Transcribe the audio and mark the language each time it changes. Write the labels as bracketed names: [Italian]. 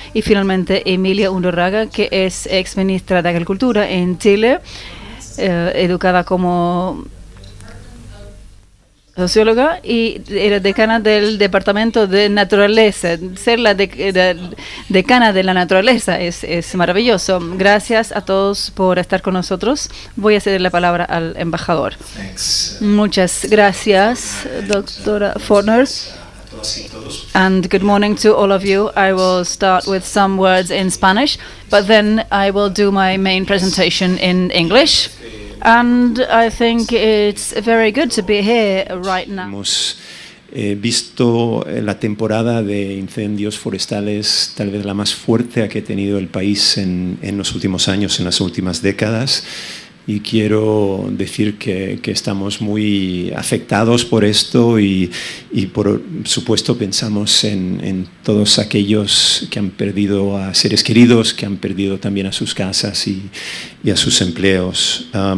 [Spanish] Y finalmente Emilia Undurraga, que es ex ministra de Agricultura en Chile, educada como socióloga y era decana del Departamento de Naturaleza. Ser la decana de la naturaleza es maravilloso. Gracias a todos por estar con nosotros. Voy a ceder la palabra al embajador. [English] Thanks. [Spanish] Muchas gracias, doctora Fortner. [English] And good morning to all of you. I will start with some words in Spanish, but then I will do my main presentation in English. And I think it's very good to be here right now. [Spanish] Hemos visto la temporada de incendios forestales tal vez la más fuerte que ha tenido el país en los últimos años, en las últimas décadas. Y quiero decir que estamos muy afectados por esto y por supuesto pensamos en todos aquellos que han perdido a seres queridos, que han perdido también a sus casas y a sus empleos.